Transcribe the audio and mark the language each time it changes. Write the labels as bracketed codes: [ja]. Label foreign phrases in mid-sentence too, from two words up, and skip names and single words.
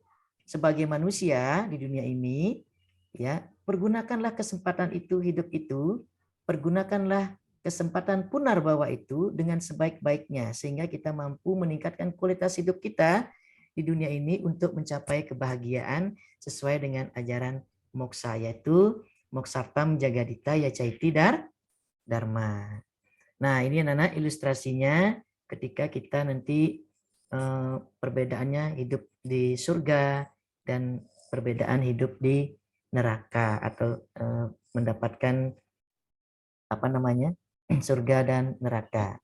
[id] sebagai manusia di dunia ini, ya, pergunakanlah kesempatan itu, hidup itu, pergunakanlah kesempatan punarbawa itu dengan sebaik-baiknya, sehingga kita mampu meningkatkan kualitas hidup kita di dunia ini untuk mencapai kebahagiaan sesuai dengan ajaran moksa, yaitu [sa] moksartam jagadita yacaiti dharma. [id] Nah, ini anak-anak ilustrasinya ketika kita nanti perbedaannya hidup di surga dan perbedaan hidup di neraka, atau mendapatkan apa namanya, surga dan neraka.